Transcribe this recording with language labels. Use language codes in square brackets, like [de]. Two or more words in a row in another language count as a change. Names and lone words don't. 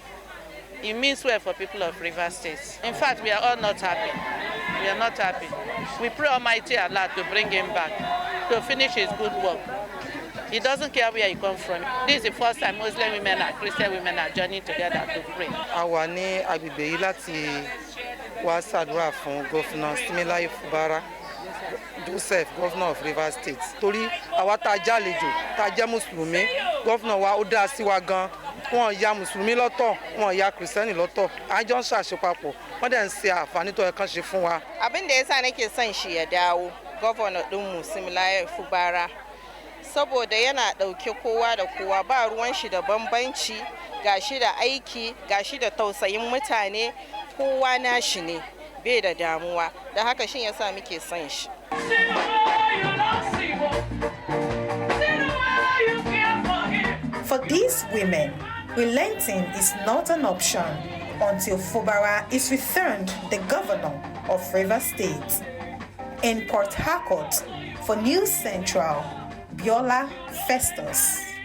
[en] It means well for people of Rivers State. In fact, we are all not happy. We are not happy. We pray Almighty Allah to bring him back, to finish his good work. He doesn't care where he comes from. This is the first time Muslim women and Christian women are joining together to pray. [yo] Àwa ní agbègbè yìí láti wá ṣàdúrà fún Governor Siminalayi Fubara, [en] Joseph, Governor of Rivers State. [yo] Torí àwa tá a jálejò, tá a jẹ́ Mùsùlùmí, Governor wa ó dá sí wa gan. Wọ́n ya Mùsùlùmí lọ́tọ̀, wọ́n ya Kristẹni lọ́tọ̀. A jọ ń ṣàṣepapọ̀. Wọ́n dẹ̀ ń ṣe àǹfààní tó yẹ kán ṣe fún wa. [ha] Abin da yasa nake son shi ya dawo, Governor ɗinmu Siminalayi Fubara. Saboda yana ɗauke kowa da kowa ba ruwan shi da bambanci gashi da aiki, gashi da tausayin mutane, kowa nashi ne, bai da damuwa. Da haka shin yasa muke son shi. [en] For these women, relenting is not an option until Fubara is returned the governor of Rivers State. In Port Harcourt, for News Central, Biola Festus.